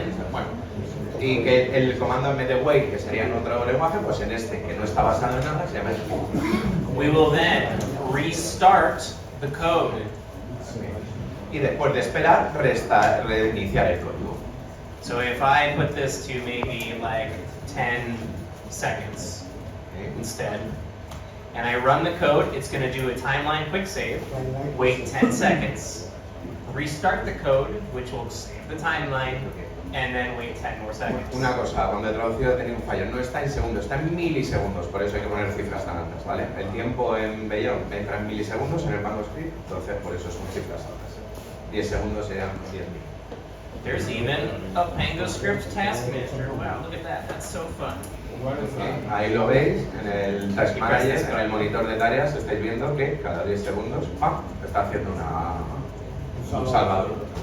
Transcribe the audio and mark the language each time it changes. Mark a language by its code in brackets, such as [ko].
[es] Bueno, y que el comando en vez de wait, que sería en otro lenguaje, pues en este, que no está basado en nada, se llama sleep. [en] We will then restart the code. [es] Y después de esperar, reiniciar el código. [en] So if I put this to maybe like 10 seconds instead, and I run the code, it's going to do a timeline quick save, wait 10 seconds, restart the code, which will save the timeline, and then wait 10 more seconds. [es] Una cosa, cuando he traducido he tenido un fallo, no está en segundos, está en milisegundos, por eso hay que poner cifras tan altas, ¿vale? El tiempo en Beyond entra en milisegundos en el PangoScript, entonces por eso son cifras altas. 10 segundos serían 10.000. [en] There's even a PangoScript task manager. Wow, look at that, that's so fun. [es] Ahí lo veis, en el Task Manager, en el monitor de tareas, estáis viendo que cada 10 segundos está haciendo un salvador.